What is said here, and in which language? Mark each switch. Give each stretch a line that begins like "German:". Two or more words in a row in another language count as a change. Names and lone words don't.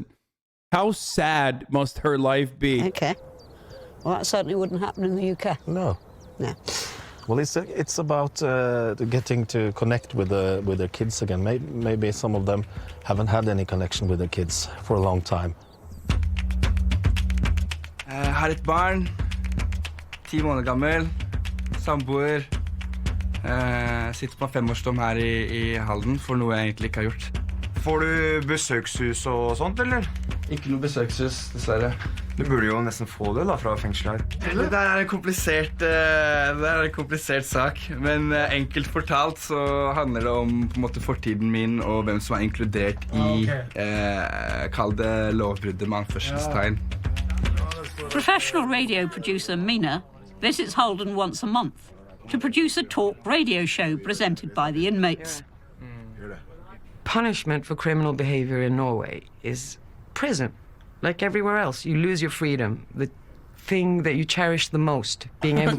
English: How sad must her life be? Okay. Well, that certainly wouldn't happen in the UK. No. No. Well, it's about getting to connect with their kids again. Maybe some of them haven't had any connection with their kids for a long time.
Norwegian: Har et barn, 10 måneder gammel, samboer. Sitter på 5-årsdom her i Halden for noe jeg egentlig ikke har gjort. Får du besøkshus og sånt, eller? Ikke noe besøkshus, dessverre. Du burde jo nesten få det da, fra fengsel her. Det der er en komplisert sak, men enkelt fortalt så handler det om på en måte fortiden min og hvem som er inkludert i kall det lovbruddet med anførselstegn.
English: Professional radio producer Mina visits Holden once a month to produce a talk radio show presented by the inmates. Punishment for criminal behavior in Norway is prison. Like everywhere else, you lose your freedom, the thing that you cherish the most, being able to